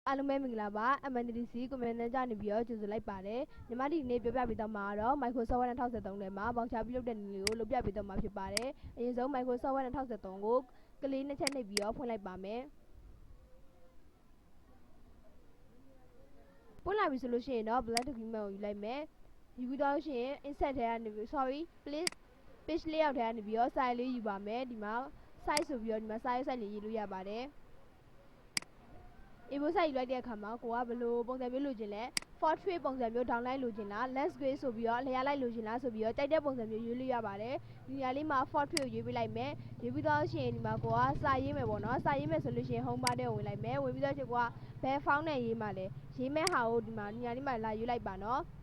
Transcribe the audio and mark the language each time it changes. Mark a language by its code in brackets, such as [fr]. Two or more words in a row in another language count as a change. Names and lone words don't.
[my] အားလုံးပဲမင်္ဂလာပါ MITDC ကွန်မန်ဒါနေပြီးတော့ကျေးဇူးလိုက်ပါတယ်ညီမဒီနေ့ပြောပြပေးတော့မှာတော့ Microsoft Word 2013ထဲမှာ Voucher ပြုလုပ်တဲ့နည်းကိုလုပ်ပြပေးတော့မှာဖြစ်ပါတယ်အရင်ဆုံး Microsoft Word 2013ကိုကလေးနှစ်ချက်နှိပ်ပြီးတော့ဖွင့်လိုက်ပါမယ်ဖွင့်လာပြီဆိုလို့ရှိရင်တော့ [en] blank document [my] ကိုယူလိုက်မယ်ယူပြီးတော့ရှင် insert ထဲကနေပြီး [en] please page layout [my] ထဲကနေပြီးတော့ size လေးယူပါမယ်ဒီမှာ size ဆိုပြီးတော့ဒီမှာ size လေးရေးလို့ရပါတယ် A4 size ယူလိုက်တဲ့အခါမှာကိုကဘယ်လိုပုံစံမျိုးလိုချင်လဲ portrait ပုံစံမျိုး downline လိုချင်လား landscape ဆိုပြီးတော့လျှာလိုက်လိုချင်လားဆိုပြီးတော့တိုက်တဲ့ပုံစံမျိုးရွေးလို့ရပါတယ်ဒီနေရာလေးမှာ portrait ကိုရွေးပေးလိုက်မယ်ရွေးပြီးတော့ရှင်ဒီမှာကိုကစာရေးမယ်ပေါ့နော်စာရေးမယ်ဆိုလို့ရှိရင် [en] home bar [my] ထဲကိုဝင်လိုက်မယ်ဝင်ပြီးတော့ရှင်ကိုကဘယ် font နဲ့ရေးမှာလဲရေးမဲ့ဟာကိုဒီမှာနေရာလေးမှာလာရွေးလိုက်ပါနော်